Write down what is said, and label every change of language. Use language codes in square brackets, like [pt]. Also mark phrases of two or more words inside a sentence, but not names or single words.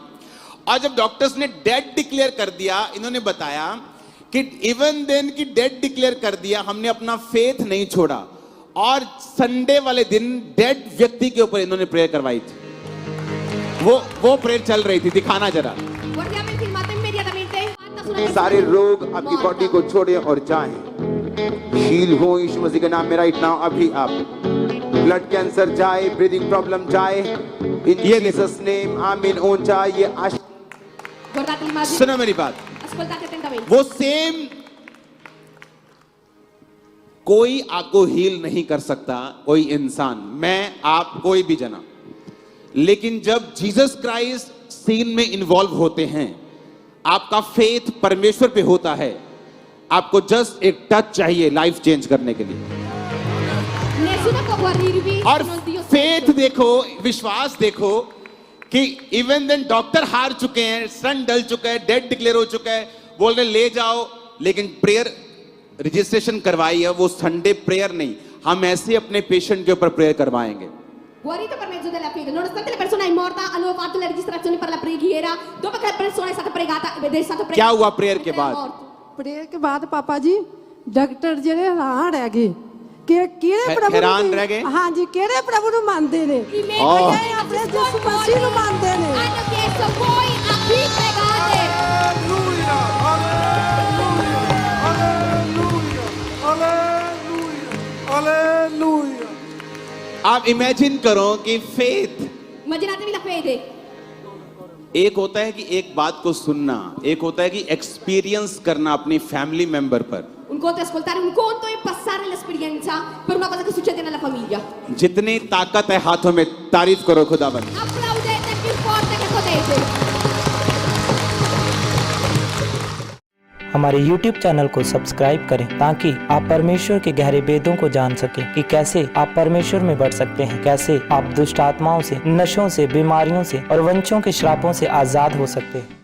[hi] और जब डॉक्टर्स ने [en] dead declare [hi] कर दिया, इन्होंने बताया कि [en] even then [hi] की [en] dead declare [hi] कर दिया, हमने अपना फेथ नहीं छोड़ा। और संडे वाले दिन डेड व्यक्ति के ऊपर इन्होंने प्रेयर करवाई थी। वो प्रेयर चल रही थी, दिखाना जरा। [it] Guardiamo il filmato immediatamente. Fatta su una [hi] सारे [it] persona [hi] रोग आपकी [it] morta. [hi] बॉडी को छोड़े और जाएं। हील हो यीशु मसीह के नाम में [en] right now. [hi] अभी आप [en] blood cancer [hi] जाए, [en] breathing problem [hi] जाए, [en] in Jesus name amen. [hi] ओन जाए ये [it] Guardate l'immagine. [hi] सुनो मेरी बात, [it] Ascoltate attentamente. [hi] वो सेम कोई आपको हील नहीं कर सकता, कोई इंसान, मैं आप कोई भी जना। लेकिन जब जीसस क्राइस्ट सीन में इन्वॉल्व होते हैं, आपका फेथ परमेश्वर पे होता है, आपको जस्ट एक टच चाहिए [en] life change [hi] करने के लिए। [it] Nessuno può guarirvi [hi] और [it] se non Dio [hi] फेथ [it] stesso. [hi] देखो, विश्वास देखो कि [en] even then [hi] डॉक्टर हार चुके हैं, सन डल चुका है, [en] dead declare [hi] हो चुका है, बोल रहे ले जाओ, लेकिन [en] prayer registration [hi] करवाई है। वो [en] Sunday prayer [hi] नहीं, हम ऐसे अपने पेशेंट के ऊपर प्रेयर करवाएंगे। [it] Guarito per mezzo della fede, nonostante la persona è morta, hanno fatto le registrazioni per la preghiera. Dopo che la persona è stata pregata ed è stato [hi] क्या हुआ प्रेयर के [it] è [hi] बाद? [it] morto. [pa] ਪ੍ਰੇਅਰ ਕੇ ਬਾਅਦ ਪਾਪਾ ਜੀ ਡਾਕਟਰ ਜਿਹੜੇ ਹੈਰਾਨ ਰਹਿ ਗਏ ਕਿ ਕਿਹੜੇ ਪ੍ਰਭੂ ਹੈਰਾਨ ਨੂੰ ਰਹਿ ਗਏ? ਹਾਂਜੀ ਕਿਹੜੇ ਪ੍ਰਭੂ ਨੂੰ ਮੰਨਦੇ ਨੇ [it] I medici Oh. [pa] ਇਹ ਆਪਣੇ ਯਿਸੂ ਮਸੀਹ ਨੂੰ ਮੰਨਦੇ ਨੇ [it] hanno chiesto voi a chi pregate. Alleluia, alleluia, alleluia, alleluia। [hi] आप इमेजिन करो कि फेथ [it] Immaginatevi la fede. [hi] एक होता है कि एक बात को सुनना, एक होता है कि एक्सपीरियंस करना अपनी [en] family member [hi] पर। [it] Un conto è ascoltare, un conto è passare l'esperienza per una cosa che succede nella famiglia. [hi] जितनी ताकत है हाथों में, तारीफ करो खुदाबंद। [it] Applaudete più forte che potete. [hi] हमारे YouTube चैनल को सब्सक्राइब करें ताकि आप परमेश्वर के गहरे वेदों को जान सकें कि कैसे आप परमेश्वर में बढ़ सकते हैं, कैसे आप दुष्ट आत्माओं से, नशों से, बीमारियों से और वंशों के श्रापों से आजाद हो सकते हैं।